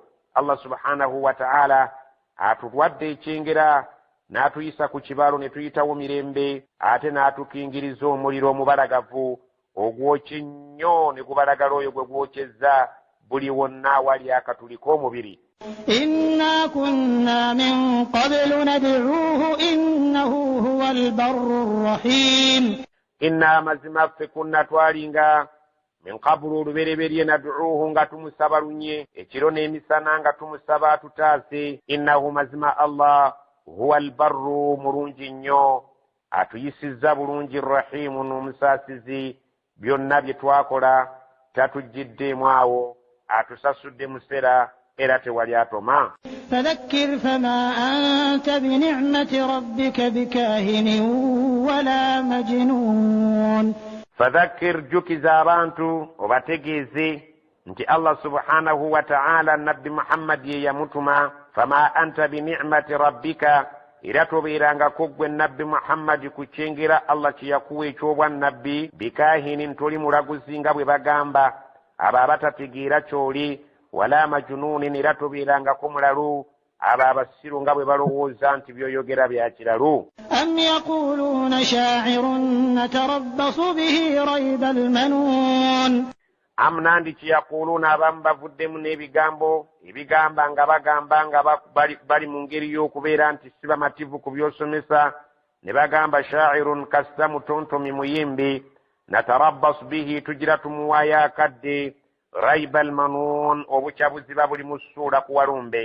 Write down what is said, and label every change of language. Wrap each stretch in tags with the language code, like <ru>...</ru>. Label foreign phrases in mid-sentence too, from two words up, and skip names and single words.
<ar>الله سبحانه وتعالى</ar> <lg>atuwadde ekyengera n'atuyisa ku kibalo ne tuyitawo mirembe, ate n'atukingiriza omuliro omubalagavu ogwokye nnyo ne gubalagala oyo gwe gwokyezza buli wonna awali akatuli k'omubiri.</lg> <ar>إنا كنا من قبل ندعوه إنه هو البر الرحيم.</ar> <lg>إنا mazima ffe kunna twalinga</lg> <ar>من قبل</ar> <lg>olubereberye nad'uuhu nga tumusaba lunye ekiro n'emisana nga tumusaba atutaase. Innahu mazima Allah huwa albarru mulungi nnyo atuyisizza bulungi rahimu n'omusaasizi. Byonna bye twakola tatujjiddeemu awo, atusasudde musera era tewali atoma.</lg> <ar>فذكر فما أنت بنعمة ربك بكاهن ولا مجنون.</ar> <lg>فذكر jukiza abantu obategeeze nti</lg> <ar>الله سبحانه وتعالى</ar> <lg>nabbi Muhammad ye yamutuma.</lg> <ar>فما أنت بنعمة ربك,</ar> <lg>era tobeerangako gwe nabbi Muhammad ku kyengera Allah kye yakuwa eky'obwannabbi bikahinin toli mulaguzi nga bwe bagamba abo abatategeera kyoli,</lg> <ar>ولا مجنون</ar> <lg>era tobeerangako mulalu abo abasiru nga bwe balowooza nti byoyogera bya kiralu.</lg> <ar>أم يقولون شاعر نتربص به ريب المنون.</ar> <lg>Am nandiki yaquluuna abamu bavuddemu n'ebigambo ebigamba nga bagamba nga bali mu ngeri y'okubeera nti si bamativu ku byosomesa, ne bagamba shaa'irun kassa mutontomi muyimbi,</lg> <ar>نتربص به</ar> <lg>tugira tumuwaayo akadde,</lg> <ar>ريب المنون</ar> <lg>obukyabuziba buli mu ssuula ku walumbe.</lg>